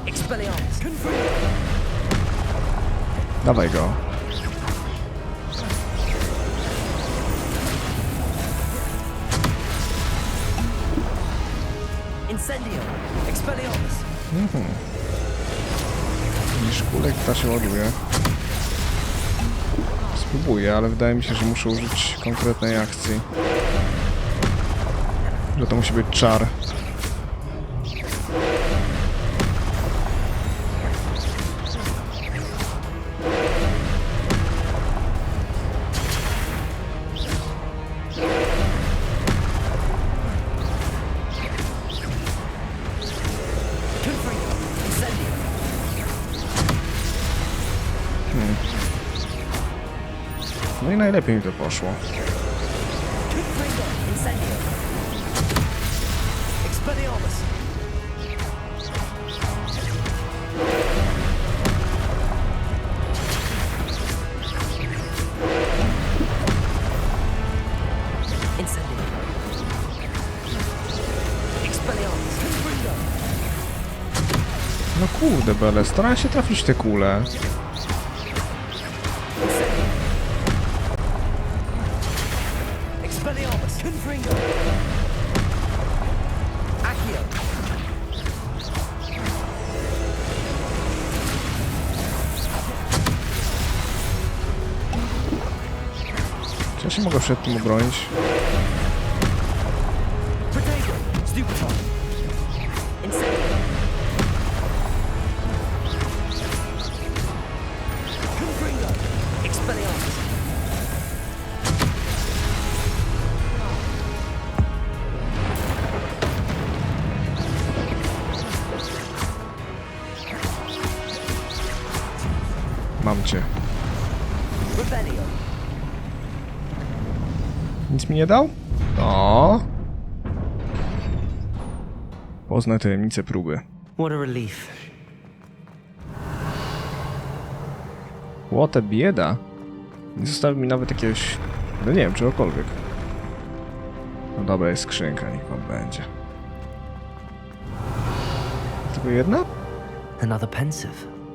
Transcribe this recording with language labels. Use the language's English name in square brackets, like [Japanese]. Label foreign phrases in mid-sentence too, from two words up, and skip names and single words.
[Polish] Expelliarmus. Dawaj go. Incendio. Expelliarmus. Niż kulek ta się ładuje. Spróbuję, ale wydaje mi się, że muszę użyć konkretnej akcji. Że to musi być czar. No i najlepiej mi to poszło. Incendio. Expelliarmus. Incendio. Expelliarmus. No kurde bele, starałem się trafić te kule. Expelliarmus. Confringo. Accio. Czy ja się mogę przed tym obronić? Potato. Stupefy. Incendio. Confringo. Expelliarmus. Mam cię. Rebellion. Nic mi nie dał? O. Poznaj tajemnicę próby. [English] What a relief. [Polish] Łotę bieda. Nie zostawił mi nawet jakiegoś... No nie wiem, czegokolwiek. No dobra, jest skrzynka, niech wam będzie. Tylko jedna? [English] Another pensive.